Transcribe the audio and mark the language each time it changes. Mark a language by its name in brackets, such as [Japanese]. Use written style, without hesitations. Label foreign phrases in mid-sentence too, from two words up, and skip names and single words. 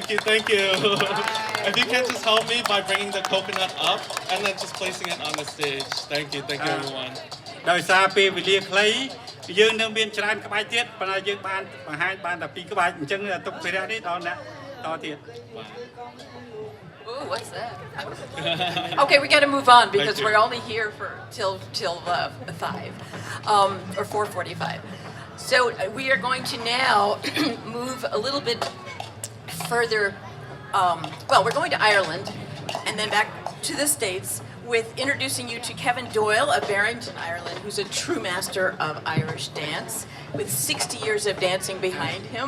[English] Thank you. If you can just help me by bringing the coconut up and then just placing it on the stage. Thank you everyone. [Khmer] ដោយសារពេលវេលាខ្លីយើងនៅមានច្រើនក្បាច់ទៀតប៉ុន្តែយើងបានបង្ហាញបានតែ2ក្បាច់អញ្ចឹងទុកភារៈនេះដល់អ្នកតទៀត [English] Ooh, what's that? Okay, we got to move on because we're only here for till 5 or 4:45. So we are going to now move a little bit further. Well, we're going to Ireland and then back to the States with introducing you to Kevin Doyle of Barrington, Ireland, who's a true master of Irish dance with 60 years of dancing behind him.